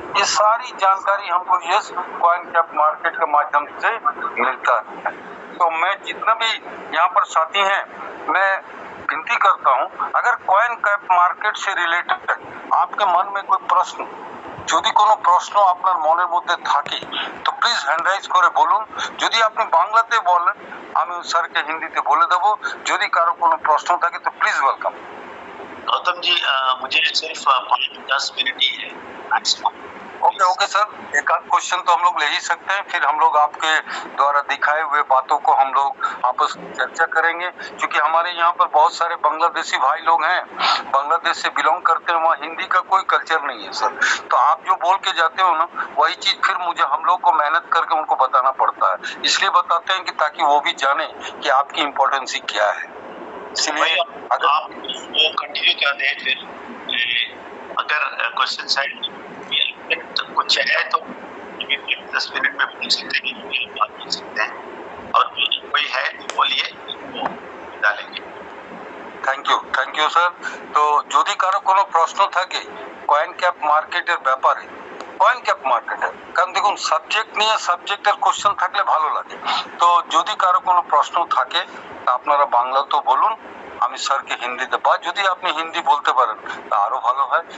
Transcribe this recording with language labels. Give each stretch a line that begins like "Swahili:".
Hindi: ये सारी जानकारी हमको यस कॉइन कैप मार्केट के माध्यम से मिलता है। तो मैं जितना भी यहाँ पर साथी हैं, मैं विनती करता हूँ, अगर कॉइन कैप मार्केट से रिलेटेड आपके मन में कोई प्रश्न,
Bangla: যদি কোনো প্রশ্ন আপনার মনের মধ্যে থাকে তো প্লিজ হ্যান্ড রাইজ করে বলুন। যদি আপনি বাংলাতে বলেন আমি স্যারকে হিন্দিতে বলে দেব। যদি কারো কোনো প্রশ্ন থাকে তো প্লিজ ওয়েলকাম।
Hindi: गौतम जी, मुझे सिर्फ 5-10 मिनट ही है मैक्सिमम। ओके सर, एक आध क्वेश्चन तो हम लोग ले ही सकते हैं, फिर हम लोग आपके द्वारा दिखाए हुए बातों को हम लोग आपस में चर्चा करेंगे। क्योंकि हमारे यहाँ पर बहुत सारे बांग्लादेशी भाई लोग हैं, बांग्लादेश से बिलोंग करते हैं, वहाँ हिंदी का कोई कल्चर नहीं है सर। तो आप जो बोल के जाते हो ना, वही चीज फिर मुझे हम लोग को मेहनत करके उनको बताना पड़ता है। इसलिए बताते हैं कि ताकि वो भी जाने कि आपकी इम्पोर्टेंसी क्या है। इसलिए अगर आप वो कंटिन्यू कर दें, फिर अगर क्वेश्चन साइड कुछ है तो 10 मिनट में पूछ सकते हैं, बात कर सकते हैं, और कोई है तो बोलिए, वो डालेंगे।
English: Thank you sir.
Bangla: তো যদি কারো কোনো প্রশ্ন থাকে কয়েন ক্যাপ মার্কেটের ব্যাপারে, কয়েন ক্যাপ মার্কেটের, কারণ দেখুন সাবজেক্ট নিয়ে সাবজেক্টের কোশ্চেন থাকলে ভালো লাগে। তো যদি কারো কোনো প্রশ্ন থাকে তা আপনারা বাংলাতেও বলুন, আমি স্যারকে হিন্দিতে, বা যদি আপনি হিন্দি বলতে পারেন তা আরো ভালো হয়।